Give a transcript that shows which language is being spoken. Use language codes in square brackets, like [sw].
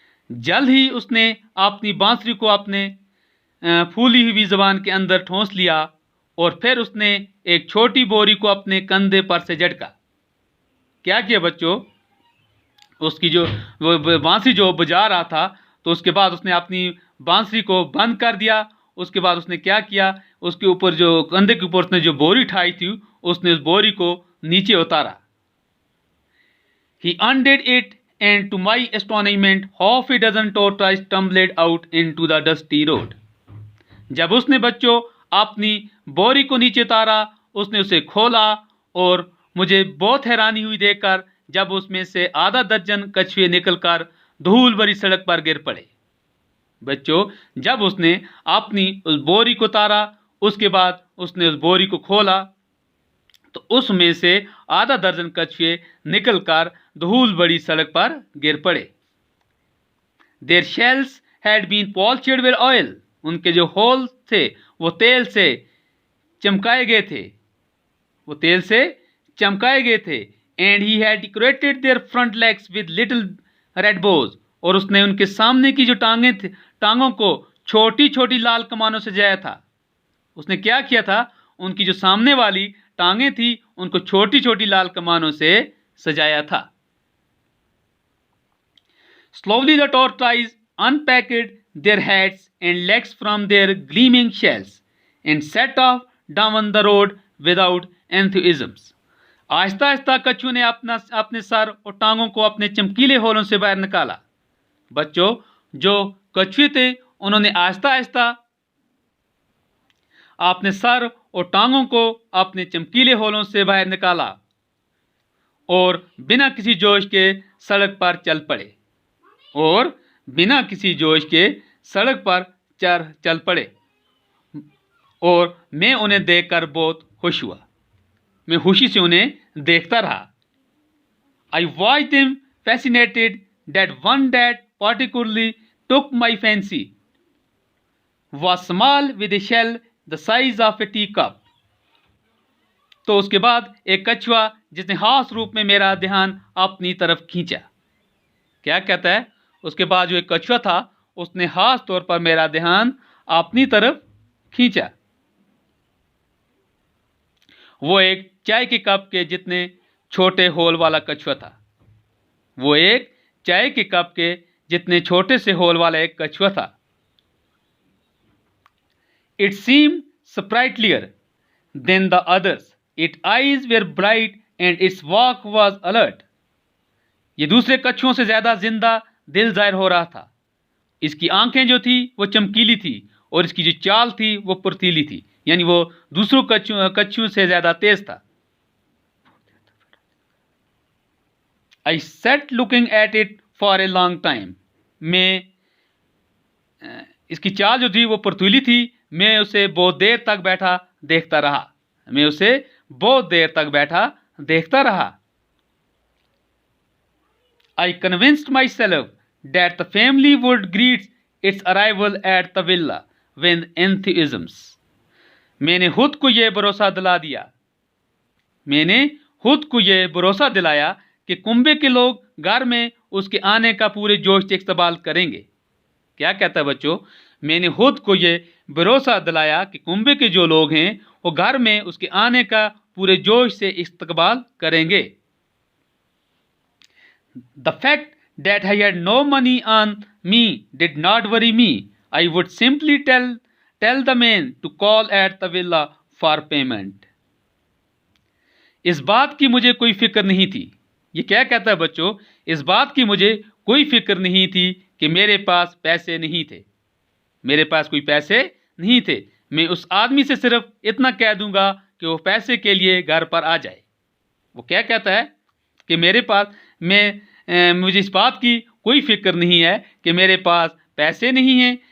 [hi] जल्द ही उसने अपनी बांसुरी को अपने फूली हुई जबान के अंदर ठोंस लिया और फिर उसने एक छोटी बोरी को अपने कंधे पर से झटका। क्या किया बच्चों? उसकी जो वो बांसुरी जो बजा रहा था, तो उसके बाद उसने अपनी बांसुरी को बंद कर दिया। उसके बाद उसने क्या किया? उसके ऊपर जो कंधे के ऊपर उसने जो बोरी उठाई थी, उसने उस बोरी को नीचे उतारा। [en] He undid it, and to my astonishment, half a dozen tortoises tumbled out into the dusty road. [hi] जब उसने बच्चों अपनी बोरी को नीचे उतारा, उसने उसे खोला और मुझे बहुत हैरानी हुई देखकर जब उसमें से आधा दर्जन कछुए निकलकर धूल भरी सड़क पर गिर पड़े। बच्चों जब उसने अपनी उस बोरी को उतारा, उसके बाद उसने उस बोरी को खोला तो उसमें से आधा दर्जन कछुए निकलकर धूल बड़ी सड़क पर गिर पड़े। [en] their shells had been polished with oil, [hi] उनके जो होल थे वो तेल से चमकाए गए थे, वो तेल से चमकाए गए थे। [en] and he had decorated their front legs with little red bows, [hi] और उसने उनके सामने की जो टांगें थी, टांगों को छोटी छोटी लाल कमानों से सजाया था। उसने क्या किया था? उनकी जो सामने वाली टांगें थी उनको छोटी छोटी लाल कमानों से सजाया था। [en] Slowly the tortoise unpacked their heads and legs from their gleaming shells and set off down the road without enthusiasm. [hi] Aahista Aahista कछुओं ने अपने सर और टांगों को अपने चमकीले होलों से बाहर निकाला। बच्चों जो कछुए थे उन्होंने आहिस्ता आहिस्ता अपने सर और टांगों को अपने चमकीले होलों से बाहर निकाला और बिना किसी जोश के सड़क पर चल पड़े, और बिना किसी जोश के सड़क पर चल पड़े। और मैं उन्हें देखकर बहुत खुश हुआ, मैं खुशी से उन्हें देखता रहा। [en] I watched them fascinated that one that particularly took my fancy was small with a shell the size of a teacup. [hi] तो उसके बाद एक कछुआ जिसने खास रूप में मेरा ध्यान अपनी तरफ खींचा। क्या कहता है? उसके बाद जो एक कछुआ था उसने खास तौर पर मेरा ध्यान अपनी तरफ खींचा। वो एक चाय के कप के जितने छोटे होल वाला कछुआ था, वो एक चाय के कप के जितने छोटे से होल वाला एक कछुआ था। [en] It seemed sprightlier than the others. Its eyes were bright and its walk was alert. [hi] ये दूसरे कछुओं से ज्यादा जिंदा दिल जाहिर हो रहा था। इसकी आंखें जो थी वो चमकीली थी और इसकी जो चाल थी वो फुर्तीली थी, यानी वो दूसरों कछुओं से ज्यादा तेज था। [en] I sat looking at it for a long time. [hi] मैं इसकी चाल जो थी वो फुर्तीली थी, मैं उसे बहुत देर तक बैठा देखता रहा, मैं उसे बहुत देर तक बैठा देखता रहा। [en] I convinced myself that the family would greet its arrival at the villa with enthusiasm. [hi] मैंने खुद को यह भरोसा दिला दिया, मैंने खुद को यह भरोसा दिलाया कि कुंबे के लोग घर में उसके आने का पूरे जोश से इस्तकबाल करेंगे। क्या कहता है बच्चों? मैंने खुद को यह भरोसा दिलाया कि कुंबे के जो लोग हैं वो घर में उसके आने का पूरे जोश से इस्तकबाल करेंगे। [en] The fact that I had no money on me did not worry me. I would simply tell the man to call at the villa for payment. [hi] इस बात की मुझे कोई फिक्र नहीं थी ये क्या कहता है बच्चों? इस बात की मुझे कोई फिक्र नहीं थी कि मेरे पास पैसे नहीं थे। मेरे पास कोई पैसे नहीं थे। मैं उस आदमी से सिर्फ इतना कह दूंगा कि वो पैसे के लिए घर पर आ जाए। वो क्या कहता है कि मेरे पास मुझे इस बात की कोई फिक्र नहीं है कि मेरे पास पैसे नहीं हैं।